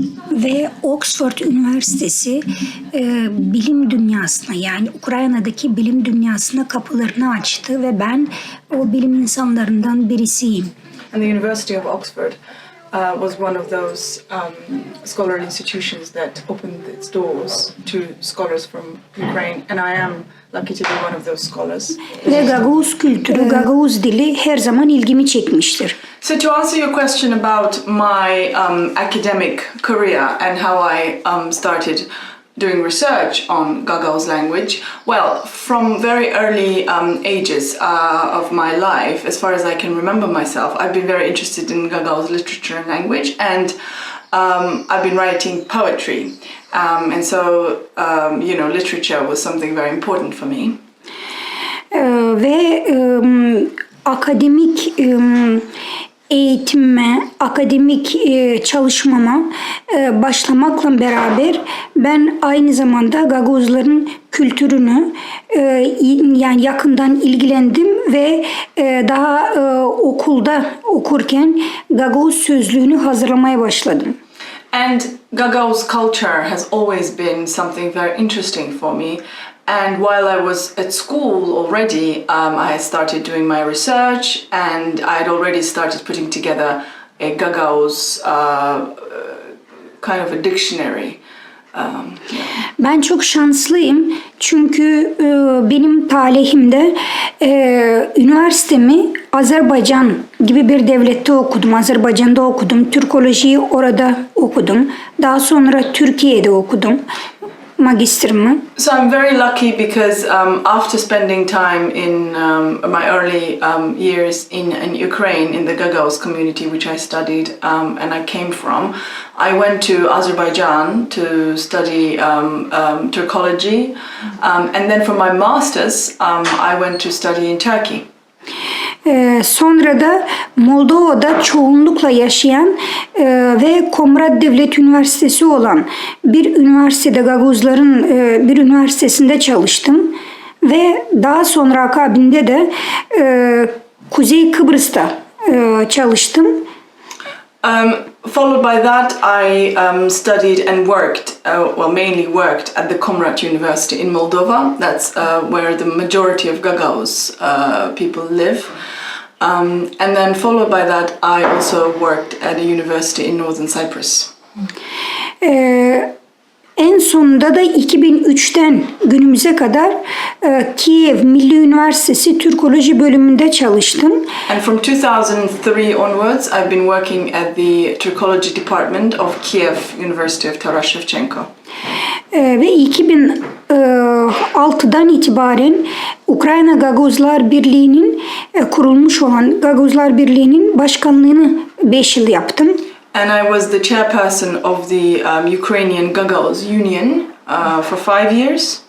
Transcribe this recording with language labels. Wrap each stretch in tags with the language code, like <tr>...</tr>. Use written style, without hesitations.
<tr>Ve Oxford Üniversitesi bilim dünyasına, yani Ukrayna'daki bilim dünyasına kapılarını açtı ve ben o bilim insanlarından birisiyim.</tr> <en>And the University of Oxford was one of those scholarly institutions that opened its doors to scholars from Ukraine, and I am lucky to be one of those scholars.</en> <tr>Ve Gagavuz kültürü, Gagavuz dili her zaman ilgimi çekmiştir.</tr> <en>So to answer your question about my academic career and how I started doing research on Gagavuz language, well, from very early ages of my life, as far as I can remember myself, I've been very interested in Gagavuz literature and language, and I've been writing poetry, and so literature was something very important for me.</en> <tr>Ve akademik eğitimime, akademik çalışmama başlamakla beraber ben aynı zamanda Gagavuzların kültürünü yani yakından ilgilendim ve daha okulda okurken Gagavuz sözlüğünü hazırlamaya başladım.</tr> <en>And Gagavuz culture has always been something very interesting for me. And while I was at school already, I had started doing my research, and I had already started putting together a Gagavuz kind of a dictionary.</en> <tr>Ben çok şanslıyım çünkü benim talihimde üniversitemi Azerbaycan gibi bir devlette okudum. Azerbaycan'da okudum. Türkolojiyi orada okudum. Daha sonra Türkiye'de okudum. magistrımı.</tr> <en>So I'm very lucky because after spending time in my early years in Ukraine, in the Gagauz community, which I studied and I came from, I went to Azerbaijan to study Turkology, and then for my master's, I went to study in Turkey.</en> <tr>Sonra da Moldova'da çoğunlukla yaşayan ve Komrat Devlet Üniversitesi olan bir üniversitede Gaguzların bir üniversitesinde çalıştım ve daha sonra akabinde de Kuzey Kıbrıs'ta çalıştım.</tr> <en>Followed by that, I studied and worked, mainly worked at the Komrat University in Moldova. That's where the majority of Gagauz people live. And then followed by that, I also worked at a university in Northern Cyprus.</en> <tr>En sonunda da 2003'ten günümüze kadar Kiev Milli Üniversitesi Türkoloji bölümünde çalıştım.</tr> <en>And from 2003 onwards, I've been working at the Turkology department of Kiev University of Taras Shevchenko.</en> <tr>Ve 2006'dan itibaren Ukrayna Gaguzlar Birliği'nin kurulmuş olan Gaguzlar Birliği'nin başkanlığını 5 yıl yaptım.</tr> <en>And I was the chairperson of the Ukrainian Gagauz Union for 5 years.</en>